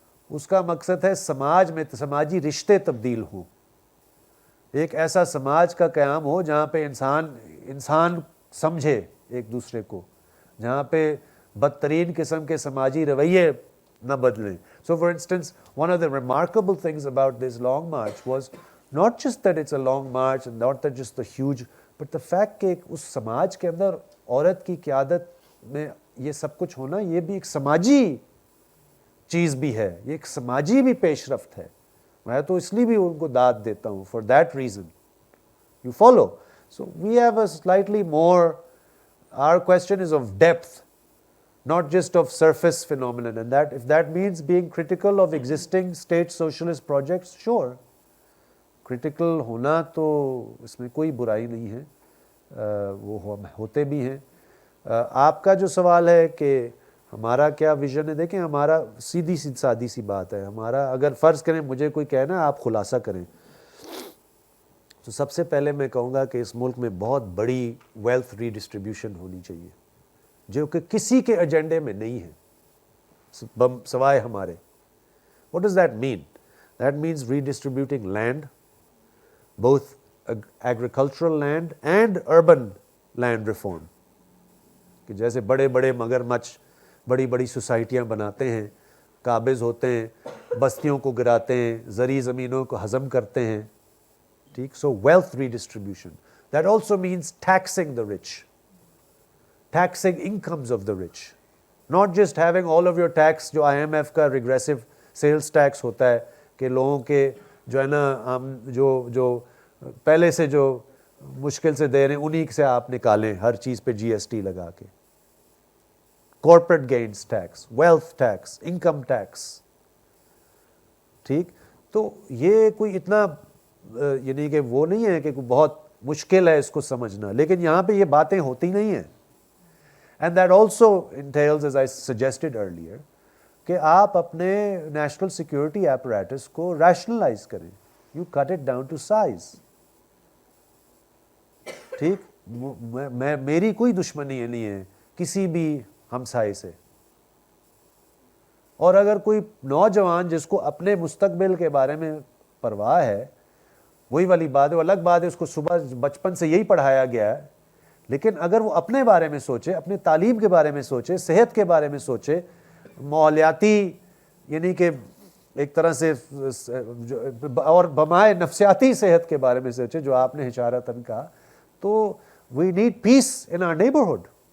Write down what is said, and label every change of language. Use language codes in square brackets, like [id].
[ur] اس کا مقصد ہے سماج میں سماجی رشتے تبدیل ہوں، ایک ایسا سماج کا قیام ہو جہاں پہ انسان سمجھے ایک دوسرے کو، جہاں پہ بدترین قسم کے سماجی رویے نہ بدلیں. [en] So for instance, one of the remarkable things about this long march was not just that it's a long march and not that just the huge, but the fact [ur] کہ اس سماج کے اندر عورت کی قیادت میں یہ سب کچھ ہونا، یہ بھی ایک سماجی چیز بھی ہے، یہ ایک سماجی بھی پیش رفت ہے. میں تو اس لیے بھی ان کو داد دیتا ہوں [en] for that reason. You follow? So we have a slightly more, our question is of depth, not just of surface phenomenon, and that if that means being critical of existing state socialist projects, sure, critical [ur] ہونا تو اس میں کوئی برائی نہیں ہے، وہ ہوتے بھی ہیں. آپ کا جو سوال ہے کہ ہمارا کیا ویژن ہے، دیکھیں ہمارا سادی سی بات ہے. ہمارا اگر فرض کریں مجھے کوئی کہنا آپ خلاصہ کریں، تو سب سے پہلے میں کہوں گا کہ اس ملک میں بہت بڑی ویلتھ ری ڈسٹریبیوشن ہونی چاہیے، جو کہ کسی کے ایجنڈے میں نہیں ہے سوائے ہمارے. [en] What does that mean? That means redistributing land, both agricultural land and urban land reform. [ur] کہ جیسے بڑے بڑے مگرمچھ بڑی بڑی سوسائٹیاں بناتے ہیں، قابض ہوتے ہیں، بستیوں کو گراتے ہیں، زرعی زمینوں کو ہضم کرتے ہیں، ٹھیک. [en] So wealth redistribution. That also means taxing the rich. Taxing incomes of the rich, not just having all of your tax [ur] جو IMF کا ریگریسو سیلز ٹیکس ہوتا ہے کہ لوگوں کے جو ہے نا جو پہلے سے جو مشکل سے دے رہے ہیں انہی سے آپ نکالیں ہر چیز پہ GST لگا کے. Corporate gains tax, wealth tax, income tax, ٹھیک. تو یہ کوئی اتنا یعنی کہ وہ نہیں ہے کہ بہت مشکل ہے اس کو سمجھنا، لیکن یہاں پہ یہ باتیں ہوتی نہیں ہیں. [en] And that also entails, as I suggested earlier, [ur] کہ آپ اپنے نیشنل سیکیورٹی apparatus کو rationalize کریں. [en] You cut it down to size. [ur] ٹھیک. میری کوئی دشمنی نہیں ہے کسی بھی ہمسائے سے. اور اگر کوئی نوجوان جس کو اپنے مستقبل کے بارے میں پرواہ ہے, وہی والی بات ہے, وہ الگ بات ہے, اس کو صبح بچپن سے یہی پڑھایا گیا ہے, لیکن اگر وہ اپنے بارے میں سوچے, اپنی تعلیم کے بارے میں سوچے, صحت کے بارے میں سوچے, ماحولیاتی یعنی کہ ایک طرح سے اور بمائے نفسیاتی صحت کے بارے میں سوچے جو آپ نے اشارتاً کہا, تو [en] We need peace in our neighbourhood.